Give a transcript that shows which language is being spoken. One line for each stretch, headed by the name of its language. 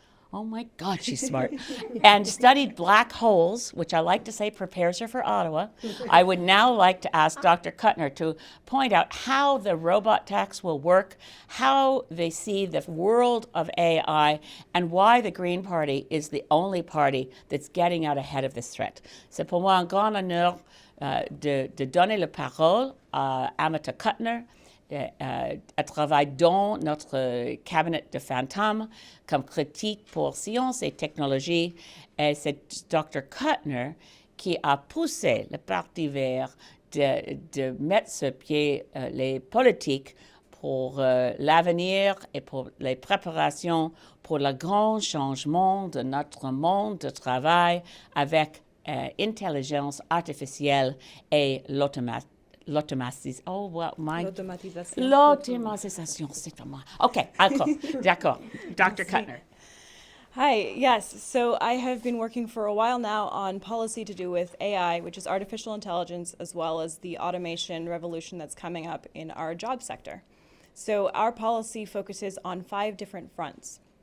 English: Oh my God, she's smart. And studied black holes, which I like to say prepares her for Ottawa. I would now like to ask Dr. Kutner to point out how the robot tax will work, how they see the world of AI, and why the Green Party is the only party that's getting out ahead of this threat.
French: C'est pour moi un grand honneur de donner la parole à Amita Kutner. Elle travaille dans notre cabinet de fantômes comme critique pour sciences et technologies. Et c'est Dr. Kutner qui a poussé le Parti vert de mettre sur pied les politiques pour l'avenir et pour les préparations pour le grand changement de notre monde de travail avec intelligence artificielle et l'automatisation. L'automatisation, c'est pour moi. OK, d'accord. Dr. Kutner.
English: Hi, yes. So I have been working for a while now on policy to do with AI, which is artificial intelligence, as well as the automation revolution that's coming up in our job sector. So our policy focuses on 5 different fronts.